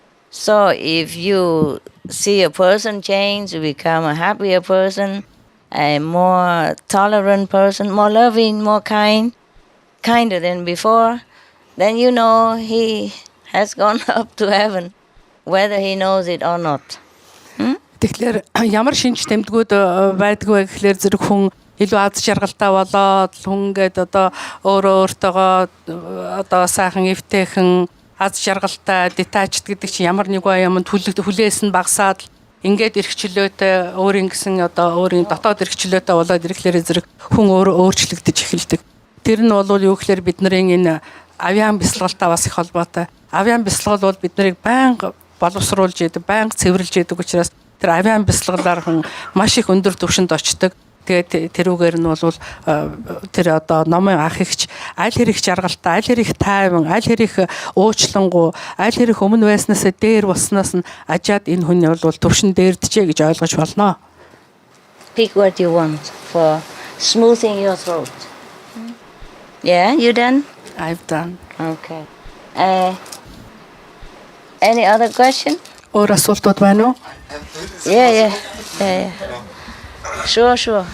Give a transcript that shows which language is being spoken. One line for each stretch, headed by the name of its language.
English: So if you see a person change, you become a happier person, a more tolerant person, more loving, more kinder than before, then you know he has gone up to heaven, whether he knows it or not.
Mongolian: Тэгэхээр ямар шинж тэмдгүүд байдгүй гэхлээр зэрэг хүн илүү аз жаргалтай болоод хүн гээд одоо өөртөөгөө сайхан эвтэйхэн аз жаргалтай detached гэдэг чинь ямар нэг юмд хүлээс нь багасаад ингээд эрхчлөөтэй өөрийн гэсэн өөрийн дотоод эрхчлөөтэй болоод ирэхлээр зэрэг хүн өөрчлөгдөж эхэлдэг. Тэр нь бол юу гэхээр бидний энэ авиан бясалгалтай бас их холбоотой. Авиан бясалгал бол биднийг байнга боловсруулж идэг, байнга цэвэрлж идэг учраас тэр авиан бясалгалаар хүн маш их өндөр түвшинд очдог. Тэгээд тэрүүгээр нь бол тэр номын ах ихч аль хэрэг жаргалтай, аль хэрэг тайван, аль хэрэг уучлангуй, аль хэрэг өмнө байснаас дээр болсноос нь ажаад энэ хүн бол түвшин дээрдэжээ гэж ойлгож болно.
English: Pick what you want for smoothing your throat. Yeah, you done? I've done. Okay. Any other question?
Mongolian: Өөр асуултууд байна уу?
English: Yeah. Sure.